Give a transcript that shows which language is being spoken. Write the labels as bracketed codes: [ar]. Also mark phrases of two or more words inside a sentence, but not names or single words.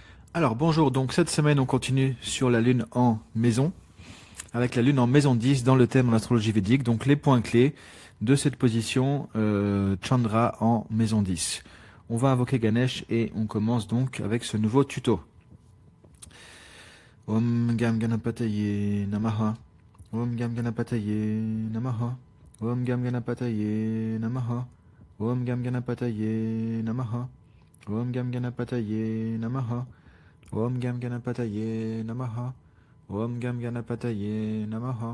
[fr] Alors bonjour, donc cette semaine on continue sur la lune en maison, avec la lune en maison 10 dans le thème en astrologie védique, donc les points clés de cette position Chandra en maison 10. On va invoquer Ganesh et on commence donc avec ce nouveau tuto. [sa] ॐ गं गणपतये नमः. ॐ गं गणपतये नमः। ॐ गं गणपतये नमः. ॐ गं गणपतये नमः। ॐ गं गणपतये नमः. ॐ गं गणपतये नमः। ॐ गं गणपतये नमः.